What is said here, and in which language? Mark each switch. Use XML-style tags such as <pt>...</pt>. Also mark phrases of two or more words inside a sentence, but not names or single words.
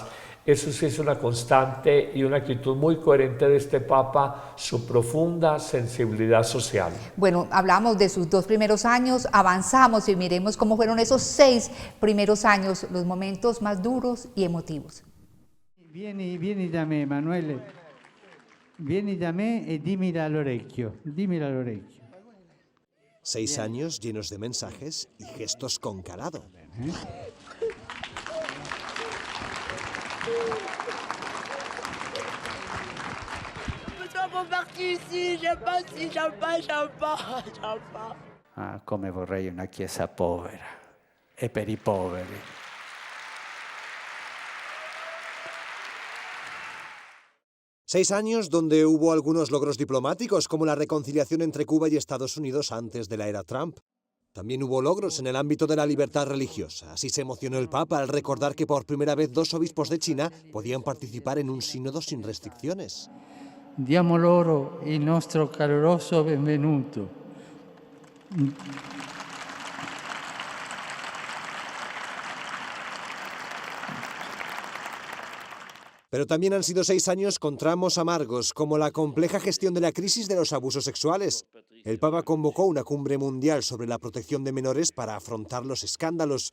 <es>Eso sí es una constante y una actitud muy coherente de este Papa, su profunda sensibilidad social. Bueno, hablamos de sus 2 primeros años, avanzamos y miremos cómo fueron esos 6 primeros años, los momentos más duros y emotivos.</es> <it>Vieni da me, Emanuele. Vieni da me e dímelo all'orecchio.</it> <es>6 años llenos de mensajes y gestos con calado.</es> <it>Ah, come vorrei una chiesa povera e per i poveri.</it> <es>Seis años donde hubo algunos logros diplomáticos, como la reconciliación entre Cuba y Estados Unidos antes de la era Trump. También hubo logros en el ámbito de la libertad religiosa. Así se emocionó el Papa al recordar que por primera vez 2 obispos de China podían participar en un sínodo sin restricciones.</es> <it>Diamo loro il nostro caloroso benvenuto.</it> <es>Pero también han sido 6 años con tramos amargos, como la compleja gestión de la crisis de los abusos sexuales. El Papa convocó una cumbre mundial sobre la protección de menores para afrontar los escándalos.</es>